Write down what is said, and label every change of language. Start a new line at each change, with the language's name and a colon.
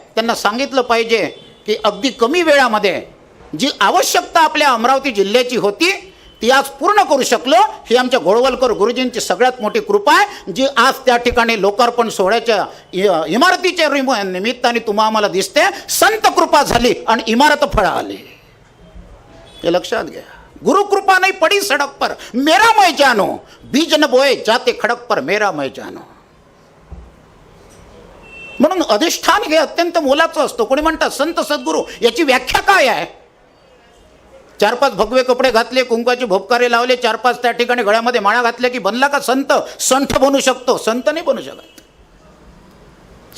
Marathi: त्यांना सांगितलं पाहिजे की अगदी कमी वेळामध्ये जी आवश्यकता आपल्या अमरावती जिल्ह्याची होती ती आज पूर्ण करू शकलो. ही आमच्या गोळवलकर गुरुजींची सगळ्यात मोठी कृपा आहे, जी आज त्या ठिकाणी लोकार्पण सोहळ्याच्या इमारतीच्या निमित्ताने तुम्हा आम्हाला दिसते. संत कृपा झाली आणि इमारत फळा आली, हे लक्षात घ्या.
Hindi: गुरु कृपा नहीं पड़ी सड़क पर मेरा मैं जानो, बीज न बोए जाते खडक पर मेरा मैं जानो.
Marathi: म्हणून अधिष्ठान हे अत्यंत मोलाचं असतं. कोणी म्हणतात संत सद्गुरू, याची व्याख्या काय आहे. 4-5 भगवे कपडे घातले, कुंकाचे भोपकारे लावले, 4-5 त्या ठिकाणी गळ्यामध्ये माळा घातल्या की बनला का संत. संत बनू शकतो, संत नाही बनू शकत.